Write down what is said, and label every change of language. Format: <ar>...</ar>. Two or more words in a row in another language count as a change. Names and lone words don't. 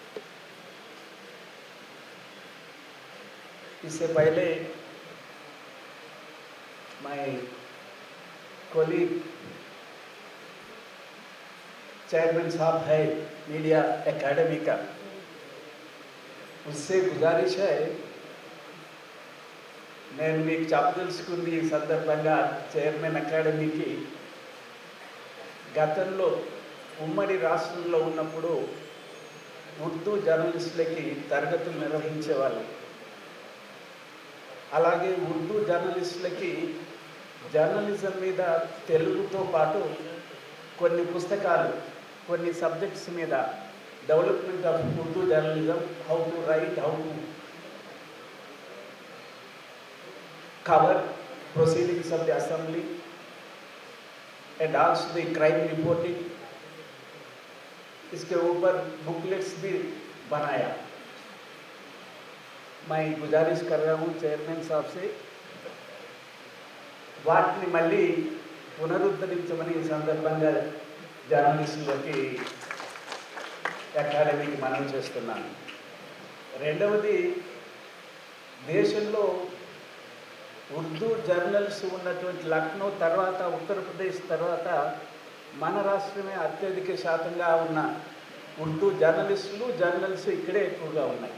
<hi>इससे पहले मैं कोलीग चेयरमैन साहब है</hi> <en>media academy</en> <hi>का, उससे गुजारिश है,</hi> <te>నేను మీకు చెప్పదలుచుకుంది ఈ సందర్భంగా చైర్మన్ అకాడమీకి, గతంలో ఉమ్మడి రాష్ట్రంలో ఉన్నప్పుడు ఉర్దూ జర్నలిస్టులకి తరగతులు నిర్వహించేవాళ్ళు. అలాగే ఉర్దూ జర్నలిస్టులకి జర్నలిజం మీద తెలుగుతో పాటు కొన్ని పుస్తకాలు, కొన్ని సబ్జెక్ట్స్ మీద,</te> <en>development of Urdu journalism, how to write, how to cover proceedings of the assembly and also the crime reporting,</en> <hi>इसके ऊपर बुकलेट्स भी बनाया। मैं गुजारिश कर रहा हूँ चेयरमैन साहब से,</hi> <te>వాటిని మళ్ళీ పునరుద్ధరించమని ఈ సందర్భంగా జర్నలిస్టులకి అకాడమీకి మనవి చేస్తున్నాను. రెండవది, దేశంలో ఉర్దూ జర్నల్స్ ఉన్నటువంటి లక్నో తర్వాత, ఉత్తరప్రదేశ్ తర్వాత మన రాష్ట్రమే అత్యధిక శాతంగా ఉన్న ఉర్దూ జర్నల్స్ ఇక్కడే ఎక్కువగా ఉన్నాయి.</te>